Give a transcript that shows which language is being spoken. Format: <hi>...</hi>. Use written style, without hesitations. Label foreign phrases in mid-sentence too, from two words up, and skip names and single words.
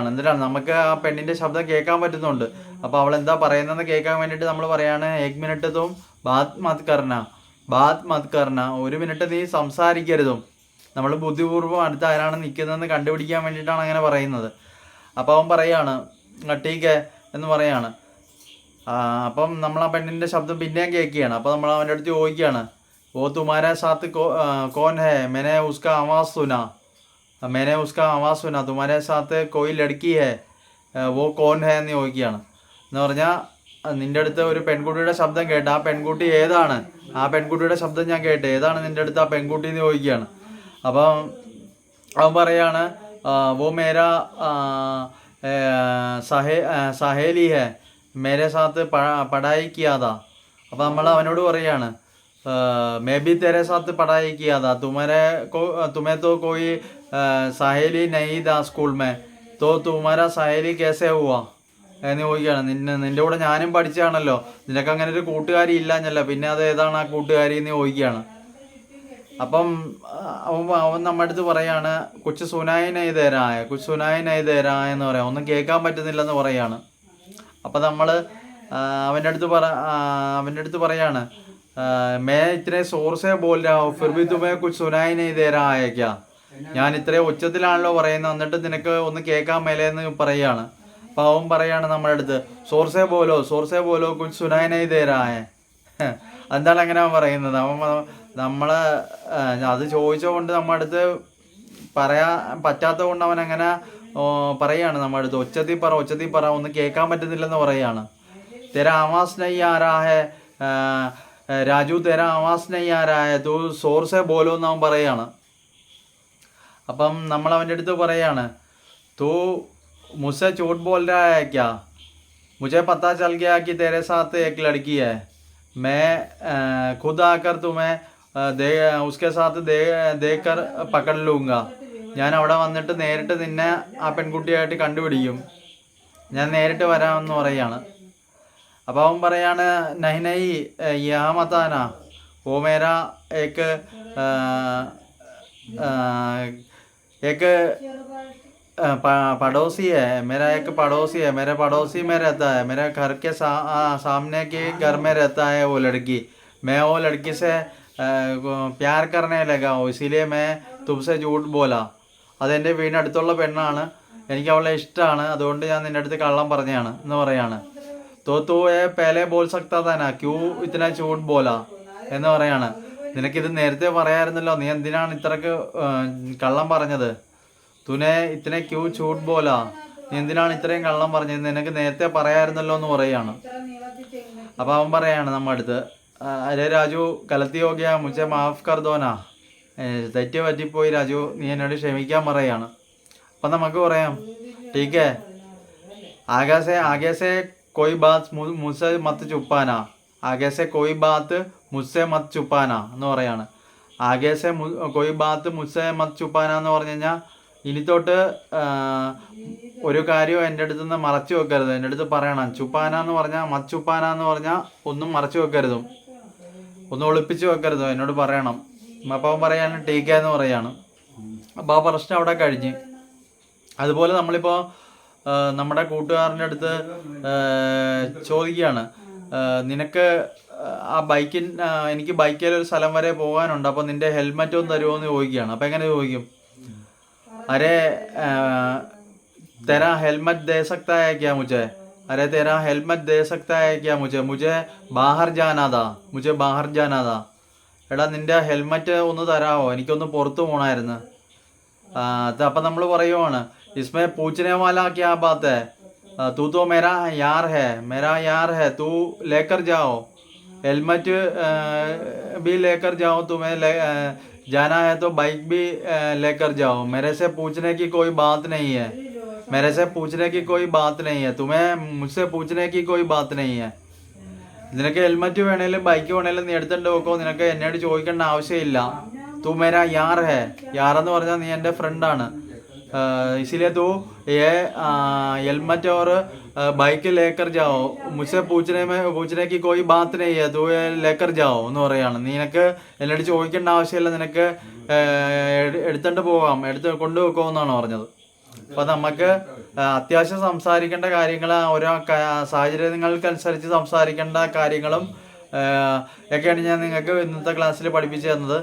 <ml>എന്തിനാണ്, നമുക്ക് ആ പെണ്ണിൻ്റെ ശബ്ദം കേൾക്കാൻ പറ്റുന്നുണ്ട്. അപ്പോൾ അവൾ എന്താ പറയുന്നതെന്ന് കേൾക്കാൻ വേണ്ടിയിട്ട് നമ്മൾ പറയാണ് 1 മിനിറ്റ്</ml> <hi>तो बात मत करना,</hi> <ml>1 മിനിറ്റ് നീ സംസാരിക്കരുതും. നമ്മൾ ബുദ്ധിപൂർവ്വം അടുത്ത് ആരാണ് നിൽക്കുന്നതെന്ന് കണ്ടുപിടിക്കാൻ വേണ്ടിയിട്ടാണ് അങ്ങനെ പറയുന്നത്. അപ്പോൾ അവൻ പറയാണ് ടീക്ക് എന്ന് പറയാണ്. അപ്പം നമ്മൾ ആ പെണ്ണിൻ്റെ ശബ്ദം പിന്നെയും കേൾക്കുകയാണ്. അപ്പോൾ നമ്മൾ അവൻ്റെ അടുത്ത് ചോദിക്കുകയാണ്,</ml> <hi>वो तुम्हारे साथ कौन है, मैंने उसका आवाज़ सुना, तुम्हारे साथ कोई लड़की है, वो कौन है</hi> <ml>എന്ന് ചോദിക്കുകയാണ്. എന്ന് പറഞ്ഞാൽ നിൻ്റെ അടുത്ത് ഒരു പെൺകുട്ടിയുടെ ശബ്ദം കേട്ട്, ആ പെൺകുട്ടി ഏതാണ്, ആ പെൺകുട്ടിയുടെ ശബ്ദം ഞാൻ കേട്ട്, ഏതാണ് നിൻ്റെ അടുത്ത് ആ പെൺകുട്ടി എന്ന് ചോദിക്കുകയാണ്. അപ്പം അവൻ പറയാണ്</ml> <hi>वो मेरा सहेली है, मेरे साथ पढ़ाई किया था.</hi> <ml>അപ്പോൾ നമ്മൾ അവനോട് പറയാണ്</ml> <hi>मैं भी तेरे साथ पढ़ाई किया था, तुम्हें तो कोई सहेली नहीं था स्कूल में, तो तुम्हारा सहेली कैसे हुआ</hi> <ml>എന്ന് ചോദിക്കുകയാണ്. നിൻ്റെ കൂടെ ഞാനും പഠിച്ചാണല്ലോ, നിനക്ക് അങ്ങനെ ഒരു കൂട്ടുകാരി ഇല്ലാഞ്ഞല്ലോ, പിന്നെ അത് ഏതാണ് ആ കൂട്ടുകാരി എന്ന് ചോദിക്കുകയാണ്. അപ്പം അവൻ നമ്മുടെ അടുത്ത് പറയാണ്</ml> <hi>कुछ सुनाई नहीं तेरा</hi> <ml>എന്ന് പറയാം, ഒന്നും കേൾക്കാൻ പറ്റുന്നില്ലെന്ന് പറയാണ്. അപ്പം നമ്മൾ അവൻ്റെ അടുത്ത് പറയാണ്</ml> <hi>मैं इतने शोर से बोल रहा हूँ फिर भी तुम्हें कुछ सुनाई नहीं दे रहा है क्या,</hi> <ml>ഞാൻ ഇത്രയും ഉച്ചത്തിലാണല്ലോ പറയുന്നത്, എന്നിട്ട് നിനക്ക് ഒന്ന് കേൾക്കാൻ മേലെന്ന് പറയുകയാണ്. അപ്പോൾ അവൻ പറയാണ് നമ്മുടെ അടുത്ത്</ml> <hi>ज़ोर से बोलो कुछ सुनाई नहीं दे रहा है.</hi> <ml>എന്താണ് അങ്ങനെ അവൻ പറയുന്നത്? അവൻ നമ്മളെ അത് ചോദിച്ചുകൊണ്ട് നമ്മുടെ അടുത്ത് പറയാൻ പറ്റാത്തത് കൊണ്ട് അവൻ അങ്ങനെ പറയാണ് നമ്മുടെ അടുത്ത്, ഒച്ചത്തിൽ പറ ഒന്നും കേൾക്കാൻ പറ്റുന്നില്ലെന്ന് പറയാണ്.</ml> <hi>तेरा आवाज़ नहीं आ रहा है राजू, तेरा आवाज़ नहीं आ रहा है, तू ज़ोर से बोलो</hi> <ml>എന്ന് അവൻ പറയാണ്. അപ്പം നമ്മൾ അവൻ്റെ അടുത്ത് പറയാണ്,</ml> <hi>तू मुझसे झूठ बोल रहा है क्या? मुझे पता चल गया कि तेरे साथ एक लड़की है. मैं खुद आकर तुम्हें उसके साथ देख कर पकड़ लूँगा.</hi> <ml>ഞാൻ അവിടെ വന്നിട്ട് നേരിട്ട് നിന്നെ ആ പെൺകുട്ടിയായിട്ട് കണ്ടുപിടിക്കും, ഞാൻ നേരിട്ട് വരാമെന്ന് പറയാണ്. അപ്പോൾ അവൻ പറയാണ്,</ml> <hi>नहीं नहीं या मताना, वो मेरा एक पड़ोसी है, मेरा एक पड़ोसी है, मेरे पड़ोसी में रहता है, मेरे घर के सामने के घर में रहता है वो लड़की. मैं वो लड़की से प्यार करने लगा हूँ, इसीलिए मैं तुमसे झूठ बोला.</hi> <ml>അതെൻ്റെ വീടിനടുത്തുള്ള പെണ്ണാണ്, എനിക്ക് അവളെ ഇഷ്ടമാണ്, അതുകൊണ്ട് ഞാൻ നിൻ്റെ അടുത്ത് കള്ളം പറഞ്ഞാണ് എന്ന് പറയാണ്.</ml> <hi>तो पहले बोल सकता था ना, क्यों इतना झूठ बोला</hi> <ml>എന്ന് പറയാണ്. നിനക്കിത് നേരത്തെ പറയാമായിരുന്നല്ലോ, നീ എന്തിനാണ് ഇത്രക്ക് കള്ളം പറഞ്ഞത്?</ml> <hi>तूने इतने क्यों झूठ बोला,</hi> <ml>നീ എന്തിനാണ് ഇത്രയും കള്ളം പറഞ്ഞത്? നിനക്ക് നേരത്തെ പറയാമായിരുന്നല്ലോ എന്ന് പറയാണ്. അപ്പം അവൻ പറയാണ് നമ്മുടെ അടുത്ത്,</ml> <hi>अरे राजू ग़लती हो गया, मुझे माफ़ कर दो ना,</hi> <ml>തെറ്റ് പറ്റിപ്പോയി രാജു, നീ എന്നോട് ക്ഷമിക്കാൻ പറയാണ്. അപ്പം നമുക്ക് പറയാം,</ml> <hi>ठीक है, आगे से कोई बात मुझसे मत छुपाना, आगे से कोई बात मुझसे मत छुपाना</hi> <ml>എന്ന് പറയാണ്.</ml> <hi>आगे से कोई बात मुझसे मत छुपाना</hi> <ml>എന്ന് പറഞ്ഞു കഴിഞ്ഞാൽ, ഇനി തൊട്ട് ഒരു കാര്യം എൻ്റെ അടുത്ത് നിന്ന് മറച്ചു വെക്കരുത്, എൻ്റെ അടുത്ത് പറയണം. ചുപ്പാന എന്ന് പറഞ്ഞാൽ,</ml> <hi>मत छुपाना</hi> <ml>എന്ന് പറഞ്ഞാൽ ഒന്നും മറച്ചു വെക്കരുതും, ഒന്നും ഒളിപ്പിച്ച് വെക്കരുതും, എന്നോട് പറയണം. അപ്പോൾ അവൻ പറയാണ് ടീക്ക എന്ന് പറയാണ്. അപ്പോൾ ആ പ്രശ്നം അവിടെ കഴിഞ്ഞ്. അതുപോലെ നമ്മളിപ്പോൾ നമ്മുടെ കൂട്ടുകാരൻ്റെ അടുത്ത് ചോദിക്കുകയാണ്, നിനക്ക് ആ എനിക്ക് ബൈക്കിൽ ഒരു സ്ഥലം വരെ പോകാനുണ്ട്, അപ്പോൾ നിൻ്റെ ഹെൽമെറ്റ് ഒന്ന് തരുമോ എന്ന് ചോദിക്കുകയാണ്. അപ്പോൾ എങ്ങനെ ചോദിക്കും?</ml> <hi>अरे तेरा हेलमेट दे सकता है क्या मुझे? अरे तेरा हेलमेट दे सकता है क्या मुझे बाहर जाना था.</hi> <ml>എടാ നിൻ്റെ ഹെൽമെറ്റ് ഒന്ന് തരാമോ, എനിക്കൊന്ന് പുറത്ത് പോകണമായിരുന്നു. അപ്പം നമ്മൾ പറയുവാണ്,</ml> <hi>इसमें पूछने वाला क्या बात है, तू तो मेरा यार है, तू लेकर जाओ, हेलमेट भी लेकर जाओ, तुम्हें जाना है तो बाइक भी लेकर जाओ, मेरे से पूछने की कोई बात नहीं है, तुम्हें मुझसे पूछने की कोई बात नहीं है.</hi> <ml>നിനക്ക് ഹെൽമെറ്റ് വേണേലും ബൈക്ക് വേണേലും നീ എടുത്തിട്ട് വെക്കോ, നിനക്ക് എന്നോട് ചോദിക്കേണ്ട ആവശ്യമില്ല.</ml> <hi>तू मेरा यार</hi> <ml>എന്ന് പറഞ്ഞാൽ നീ എൻ്റെ ഫ്രണ്ടാണ്.</ml> <hi>इसीलिए तू ये हेलमेट और बाइक लेकर जाओ, मुझसे पूछने की कोई बात नहीं है, तू ये लेकर जाओ</hi> <ml>എന്ന് പറയാണ്. നിനക്ക് എന്നോട് ചോദിക്കേണ്ട ആവശ്യമില്ല, നിനക്ക് എടുത്തിട്ട് പോകാം, കൊണ്ടുവെക്കോ എന്നാണ് പറഞ്ഞത്. അപ്പം നമുക്ക് അത്യാവശ്യം സംസാരിക്കേണ്ട കാര്യങ്ങൾ, ഓരോ സാഹചര്യങ്ങൾക്കനുസരിച്ച് സംസാരിക്കേണ്ട കാര്യങ്ങളും ഒക്കെയാണ് ഞാൻ നിങ്ങൾക്ക് ഇന്നത്തെ ക്ലാസ്സിൽ പഠിപ്പിച്ചു തന്നത്.</ml>